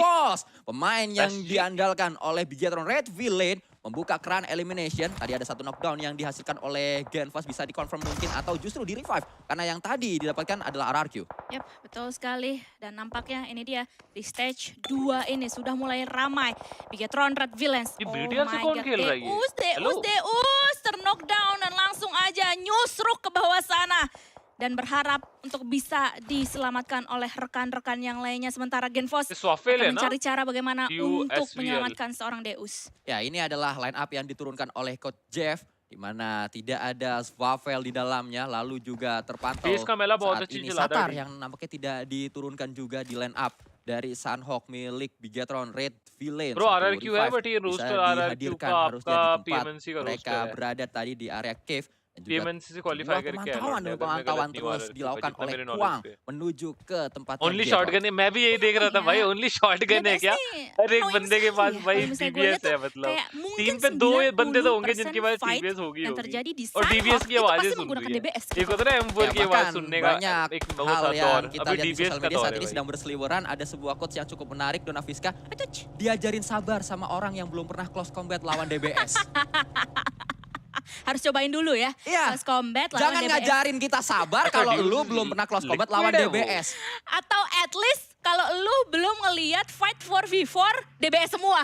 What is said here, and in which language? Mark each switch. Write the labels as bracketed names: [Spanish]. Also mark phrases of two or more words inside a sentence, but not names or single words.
[Indonesian] Tapi Genfos, pemain yang diandalkan oleh Bigetron Red Villain, membuka keran elimination. Tadi ada satu knockdown yang dihasilkan oleh Genfast, bisa dikonfirm mungkin atau justru di revive. Karena yang tadi didapatkan adalah RRQ. Yap, betul sekali. Dan nampaknya ini dia di stage 2 ini sudah mulai ramai. Bigetron Red Villains. [Hindi] ये BTR से कौन खेल रहा है ये? [Indonesian] Deus ter-knockdown dan langsung aja nyusruk ke bawah sana. Dan berharap untuk bisa diselamatkan oleh rekan-rekan yang lainnya. Sementara Genfast akan mencari cara bagaimana untuk menyelamatkan seorang Deus. Ya, ini adalah [English] line up [Indonesian] yang diturunkan oleh Coach Jeff, di mana tidak ada Swavel di dalamnya, lalu juga terpantau saat ini Satar yang nampaknya tidak diturunkan juga di [English] line up [Indonesian] dari Sunhawk milik Bigetron Red Villains. Bro, [Hindi] RRQ है but ये roster RRQ का आपका PMNC का [Indonesian] mereka berada tadi di area cave. [Hindi] PMNC से qualify करके [Indonesian] pemantauan terus dilakukan oleh Kuang menuju ke tempat [English] only shotgun [Hindi] है. मैं भी यही देख रहा था भाई, [English] only shotgun [Hindi] है क्या? हर एक बंदे के पास भाई DBS है, मतलब टीम पे 2 बंदे तो होंगे जिनके पास DBS होगी और DBS की आवाजें सुन रही है. एक होता है M4 की आवाज सुनने का एक बहुत दौर. अभी DBS का दौर [Indonesian] saat ini sedang berseliweran. Ada sebuah quotes yang cukup menarik, Dona Fiska. Diajarin sabar sama orang yang belum pernah [English] close combat [Indonesian] lawan DBS. Harus cobain dulu ya. Iya. [English] Close combat lawan [Indonesian] Jangan DBS. ngajarin kita sabar kalau lu belum pernah [English] close combat [Indonesian] lawan DBS. Atau [English] at least [Indonesian] kalau lu belum ngelihat fight 4v4 DBS semua.